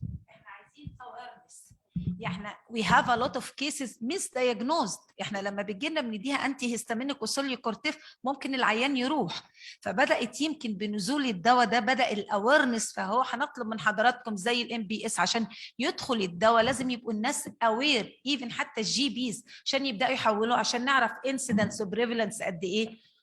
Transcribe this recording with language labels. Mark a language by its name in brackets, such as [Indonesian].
[Arabic] احنا عايزين awareness. [English] احنا we have a lot of cases misdiagnosed. [Arabic] احنا لما بيجي لنا بنديها انتي هيستامينيك وسوليوكورتيف ممكن العيان يروح. فبدات يمكن بنزول الدواء ده بدا الاويرنس. فهو هنطلب من حضراتكم زي الMBS عشان يدخل الدواء لازم يبقوا الناس اوير، ايفن حتى الGPs عشان يبداوا يحولوا، عشان نعرف انسيدنس وبريفالنس قد ايه.